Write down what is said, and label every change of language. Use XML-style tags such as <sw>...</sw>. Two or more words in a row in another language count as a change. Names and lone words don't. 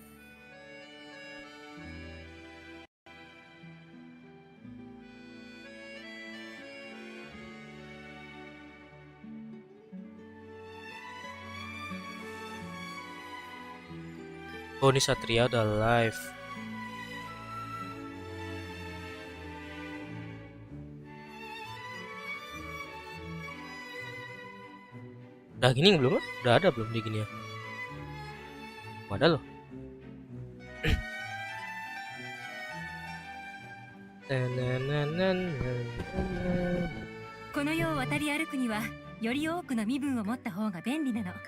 <id>Oh, ini Satria udah live. Udah gini belum? Udah ada belum di gini ya? Ada loh.</id> <ja>この世を渡り歩くにはより多くの身分を持った方が便利なの。</ja>